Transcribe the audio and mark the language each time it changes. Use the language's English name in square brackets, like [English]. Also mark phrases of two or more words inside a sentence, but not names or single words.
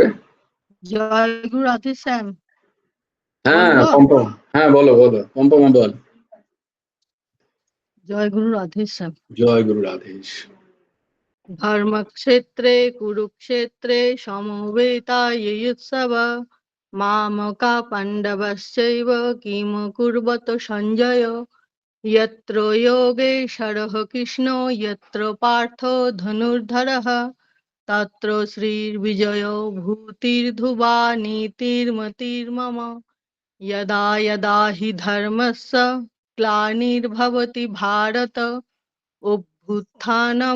[Bangla] জয় গুরু রাধে শ্যাম। হ্যাঁ বলবো? পম্পম, হ্যাঁ বলো বলো, পম্পমা বল। জয় গুরু রাধে শ্যাম। জয় গুরু রাধেশ। [Sanskrit] ধর্মক্ষেত্রে কুরুক্ষেত্রে সমবেতাयुत्सव मामका पाण्डवश्चैव किम कुर्वत सञ्जय यत्र योगेश्वरः कृष्णो यत्र पार्थो धनुर्धरः तत्र श्रीर्विजयो भूतिर्ध्रुवा नीतिर्मतिर्मम यदा यदा हि धर्मस्य ग्लानिर्भवति भारत अभ्युत्थानम्